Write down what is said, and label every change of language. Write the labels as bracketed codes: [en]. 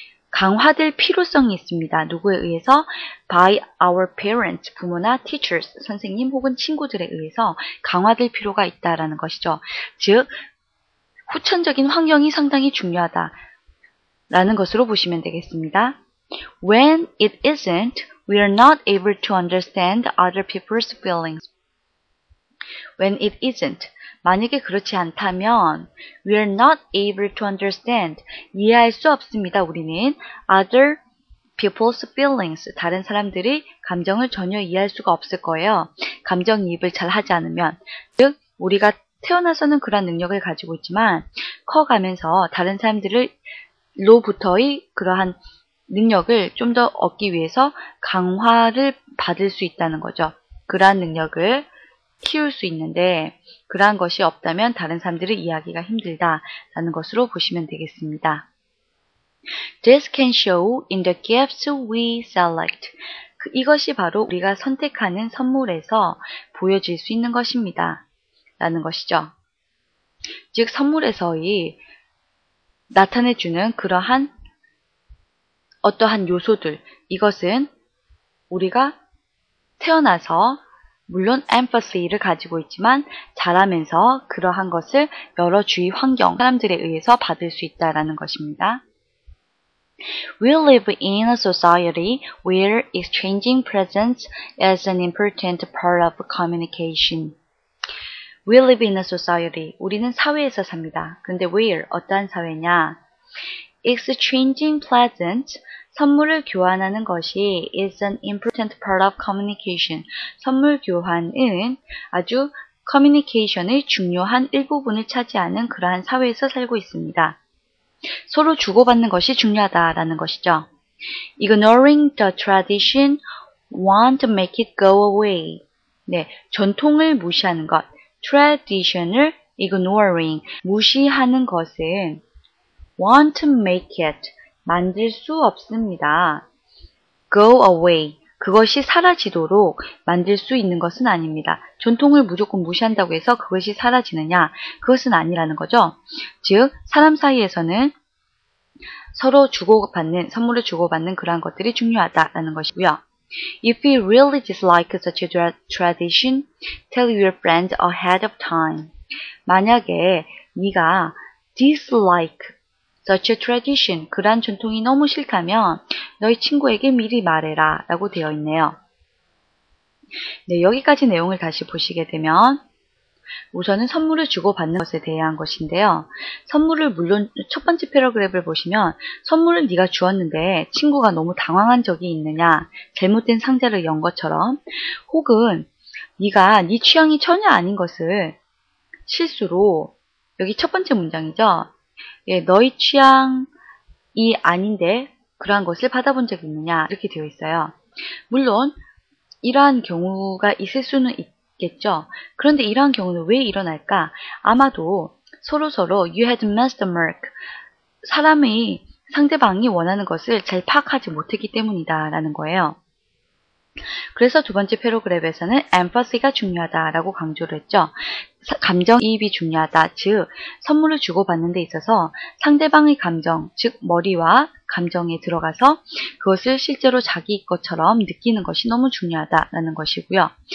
[ko] 강화될 필요성이 있습니다. 누구에 의해서? [en] By our parents, [ko] 부모나 teachers, 선생님 혹은 친구들에 의해서 강화될 필요가 있다라는 것이죠. 즉, 후천적인 환경이 상당히 중요하다라는 것으로 보시면 되겠습니다. [en] When it isn't, we are not able to understand other people's feelings. When it isn't, [ko] 만약에 그렇지 않다면 [en] we are not able to understand, [ko] 이해할 수 없습니다. 우리는 [en] other people's feelings, [ko] 다른 사람들의 감정을 전혀 이해할 수가 없을 거예요. 감정이입을 잘 하지 않으면. 즉 우리가 태어나서는 그런 능력을 가지고 있지만 커가면서 다른 사람들로부터의 그러한 능력을 좀 더 얻기 위해서 강화를 받을 수 있다는 거죠. 그러한 능력을 키울 수 있는데 그러한 것이 없다면 다른 사람들을 이해하기가 힘들다라는 것으로 보시면 되겠습니다. [en] This can show in the gifts we select. [ko] 이것이 바로 우리가 선택하는 선물에서 보여질 수 있는 것입니다. 라는 것이죠. 즉 선물에서의 나타내주는 그러한 어떠한 요소들, 이것은 우리가 태어나서 물론 empathy를 가지고 있지만 자라면서 그러한 것을 여러 주위 환경, 사람들에 의해서 받을 수 있다라는 것입니다. [en] We live in a society where exchanging presents is an important part of communication. We live in a society. [ko] 우리는 사회에서 삽니다. 근데 where? 어떠한 사회냐? [en] Exchanging presents, [ko] 선물을 교환하는 것이 [en] is an important part of communication. [ko] 선물 교환은 아주 커뮤니케이션의 중요한 일부분을 차지하는 그러한 사회에서 살고 있습니다. 서로 주고받는 것이 중요하다라는 것이죠. [en] Ignoring the tradition won't make it go away. [ko] 네, 전통을 무시하는 것. [en] tradition을 ignoring, [ko] 무시하는 것은 [en] won't make it, [ko] 만들 수 없습니다. [en] go away, [ko] 그것이 사라지도록 만들 수 있는 것은 아닙니다. 전통을 무조건 무시한다고 해서 그것이 사라지느냐? 그것은 아니라는 거죠. 즉, 사람 사이에서는 서로 주고받는, 선물을 주고받는 그러한 것들이 중요하다라는 것이고요. [en] If you really dislike such a tradition, tell your friend ahead of time. [ko] 만약에 네가 [en] dislike such a tradition, [ko] 그러한 전통이 너무 싫다면 너희 친구에게 미리 말해라 라고 되어 있네요. 네, 여기까지 내용을 다시 보시게 되면 우선은 선물을 주고받는 것에 대한 것인데요. 선물을 물론 첫 번째 패러그래프를 보시면 선물을 네가 주었는데 친구가 너무 당황한 적이 있느냐, 잘못된 상자를 연 것처럼, 혹은 네가 네 취향이 전혀 아닌 것을 실수로, 여기 첫 번째 문장이죠. 예, 너희 취향이 아닌데 그러한 것을 받아본 적이 있느냐 이렇게 되어 있어요. 물론 이러한 경우가 있을 수는 있겠죠. 그런데 이러한 경우는 왜 일어날까? 아마도 서로서로 [en] you had missed the mark. [ko] 사람이 상대방이 원하는 것을 잘 파악하지 못했기 때문이다 라는 거예요. 그래서 두 번째 패러그래프에서는 empathy가 중요하다라고 강조를 했죠. 감정이입이 중요하다. 즉 선물을 주고받는 데 있어서 상대방의 감정, 즉 머리와 감정에 들어가서 그것을 실제로 자기 것처럼 느끼는 것이 너무 중요하다라는 것이고요.